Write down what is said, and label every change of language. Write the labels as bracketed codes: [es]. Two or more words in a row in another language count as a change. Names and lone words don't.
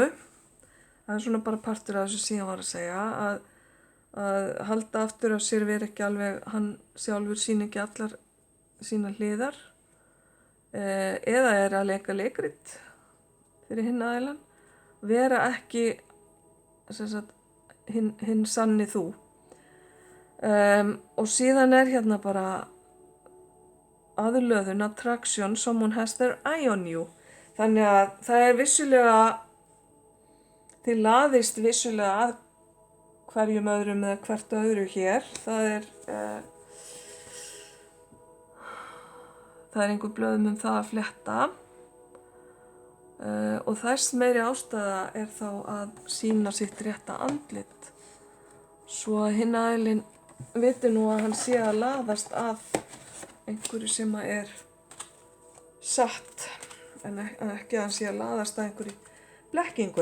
[is] Það er svona bara partur af þessu sem ég var að segja að halda aftur af sér veri ekki alveg, hann sjálfur sýnir ekki allar sína hliðar eða er að leika leikrit fyrir hinn aðilann. Vera ekki hinn sanni þú. Og síðan er hérna bara aðlöðun, [en] attraction, someone has their eye on you. [is] Þannig að það er vissulega þið laðist vissulega að hverjum öðrum eða hvert öðru hér. Það er einhver blöðum það að fletta. Og þess meiri ástæða er þá að sýna sitt rétta andlit svo að hinn aðilinn viti nú að hann sé að laðast að einhverju sem að er satt en ekki að hann sé að laðast að einhverju blekkingu.